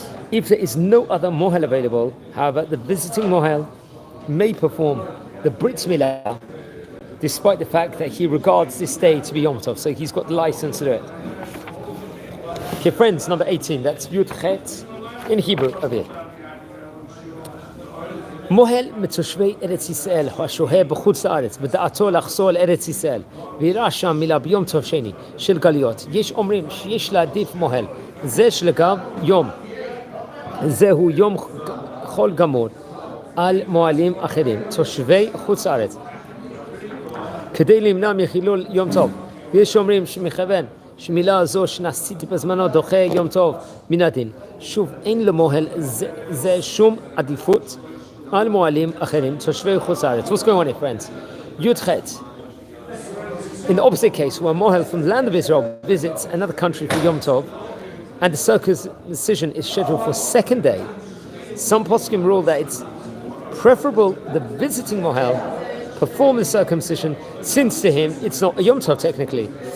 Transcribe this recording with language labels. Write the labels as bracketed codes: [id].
[en] If there is no other mohel available, however, the visiting mohel may perform the Brit Mila, despite the fact that he regards this day to be Yom Tov, so he's got the license to do it. Okay, friends, number 18, that's Yud Chet in Hebrew over here. [he] מוהל מתושבי ארץ ישראל השוהה בחוץ לארץ בדעתו לחזור לארץ ישראל ויראה שם מילה ביום טוב שני של גלויות, יש אומרים שיש להעדיף מוהל זה שלגב יום זהו יום חול גמור על מוהלים אחרים תושבי חוץ לארץ כדי למנוע מחילול יום טוב, ויש אומרים שמכוון שמילה זו שנעשית בזמנו דוחה יום טוב מן הדין. שוב, אין למוהל זה שום עדיפות על מוהלים אחרים תושבי חוץ לארץ. [en] What's going on here, friends? Yud Chet. In the opposite case, where mohel from the land of Israel visits another country for Yom Tov, and the circumcision is scheduled for second day, some poskim rule that it's preferable the visiting mohel perform the circumcision, since to him it's not a Yom Tov technically.